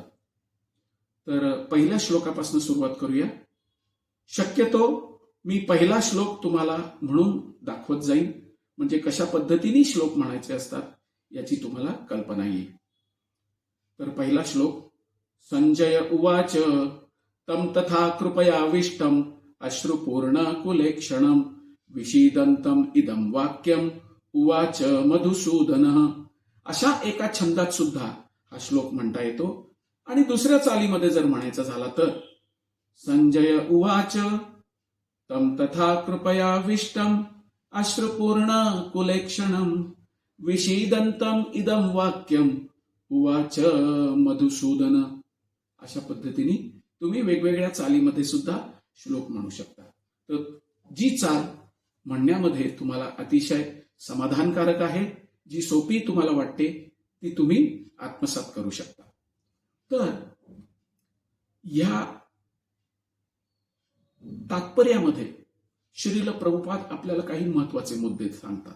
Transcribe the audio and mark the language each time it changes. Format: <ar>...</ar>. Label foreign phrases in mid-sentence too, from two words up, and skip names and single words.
<mr>तर पहिल्या श्लोकापासून सुरुवात करूया. शक्यतो मी पहिला श्लोक तुम्हाला म्हणून दाखवत जाईन म्हणजे कशा पद्धतीने श्लोक म्हणायचे असतात याची तुम्हाला कल्पना येईल. तर पहिला श्लोक.</mr> <sa>संजय उवाच तम तथा कृपयाविष्टम अश्रुपूर्ण कुलेक्षणम विषीदंतम इदम वाक्यम उवाच मधुसूदन.</sa> <mr>अशा एका छंदात सुद्धा हा श्लोक म्हणता येतो. आणि दुसऱ्या चालीमध्ये जर म्हणायचा झाला तर</mr> <sa>संजय उवाच तम तथा कृपयाविष्टम अश्रुपूर्ण कुलेक्षणम विषीदंतम इदम वाक्यम उवाच मधुसूदन.</sa> <mr>अशा पद्धतीने तुम्ही वेगवेगळ्या चालीमध्ये सुद्धा श्लोक म्हणू शकता. तर जी चाल म्हणण्यामध्ये तुम्हाला अतिशय समाधानकारक आहे, जी सोपी तुम्हाला वाटते ती तुम्ही आत्मसात करू शकता. तर या तात्पर्यामध्ये श्रील प्रभुपाद आपल्याला काही महत्वाचे मुद्दे सांगतात.</mr>